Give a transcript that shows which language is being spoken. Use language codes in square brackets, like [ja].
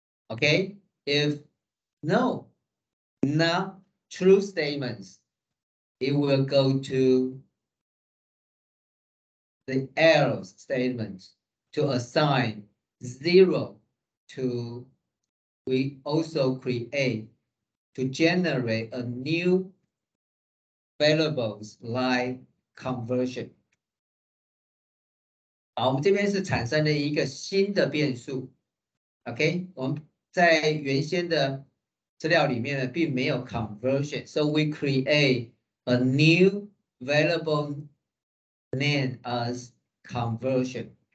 [en] Okay, if no, not true statements, it will go to the else statement to assign 0 to. We also create to generate a new variables like conversion. [zh] 好，我们这边是产生了一个新的变数。 OK， 我们在原先的资料里面呢，并没有 conversion， [en] so we create a new variable named as conversion.